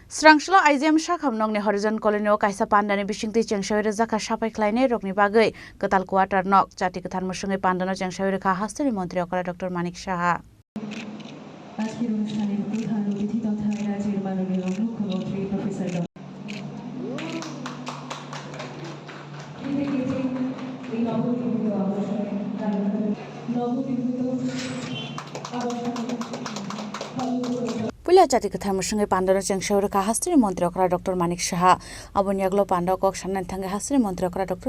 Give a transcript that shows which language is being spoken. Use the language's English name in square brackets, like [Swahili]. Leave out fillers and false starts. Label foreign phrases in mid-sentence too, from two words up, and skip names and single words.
[Kok Borok] Srangslo IGM Shakhamnongni Horizon Colonio Kaisa Pandani Bishingti Chengshawi Zaka Shapai Klaine Rokni Bagai Ketal Quarter Nok Jati Kethan Musungi Pandano Chengshawi Ka Hasturi Mantri Okara Dr. Manik Saha [Bangla] আজকের অনুষ্ঠানের প্রধান অতিথি তথা রাজ্যের মাননীয় মুখ্যমন্ত্রী প্রফেসর [Kok Borok] Pula Jati Kethan Musungi Pandano Chengshawi Ka Hasturi Mantri Okara Dr. Manik Saha Abonyaglo Pandao Kok Sanan Thange Hasturi Mantri Okara Dr.